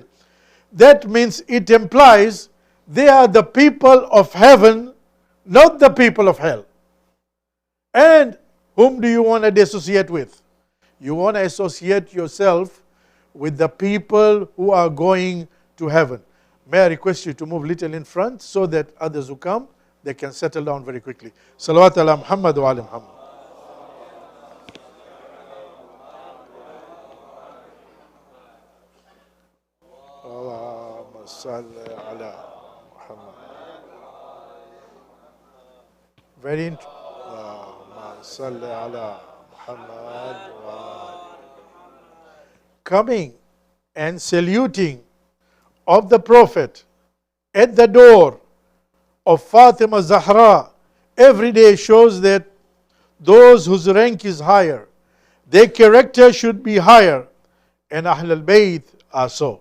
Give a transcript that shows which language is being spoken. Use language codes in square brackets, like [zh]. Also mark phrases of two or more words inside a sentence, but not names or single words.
[en] That means it implies they are the people of heaven, not the people of hell. And whom do you want to associate with? You want to associate yourself with the people who are going to heaven. May I request you to move little in front so that others who come, they can settle down very quickly. [ar] صلوات على محمد وآل محمد. اللهم صل على محمد. [en] Very interesting. [ar] صل على محمد و [en] coming and saluting of the Prophet at the door of Fatima Zahra every day shows that those whose rank is higher, their character should be higher, and Ahlulbayt are so.